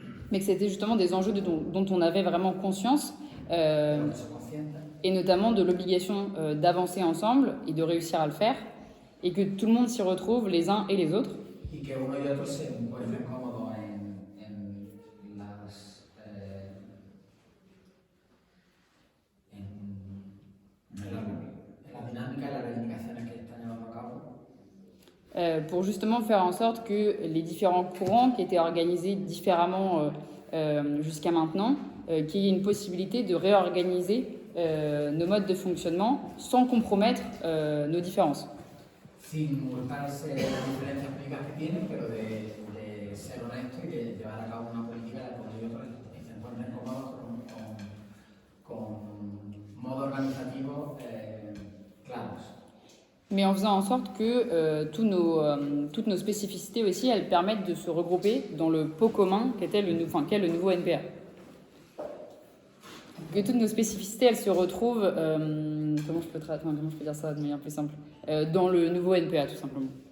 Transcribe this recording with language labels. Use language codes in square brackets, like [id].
[fr] Mais que c'était justement des enjeux dont on avait vraiment conscience, et notamment de l'obligation d'avancer ensemble et de réussir à le faire, et que tout le monde s'y retrouve les uns et les autres. [es] Y que uno y otro se encuentren cómodos en la dinámica y las reivindicaciones que están llevando a cabo. [fr] Pour justement faire en sorte que les différents courants qui étaient organisés différemment jusqu'à maintenant, qu'il y ait une possibilité de réorganiser nos modes de fonctionnement sans compromettre nos différences. [es] Sin multarse las diferencias políticas que tienen, pero de ser honesto y de llevar a cabo una política de la que otros se encuentren cómodos con modos organizativos claros. [fr] Mais en faisant en sorte que toutes nos spécificités aussi, elles permettent de se regrouper dans le pot commun qu'est le nouveau NPA. Que toutes nos spécificités, elles se retrouvent, comment je peux dire ça de manière plus simple, dans le nouveau NPA, tout simplement.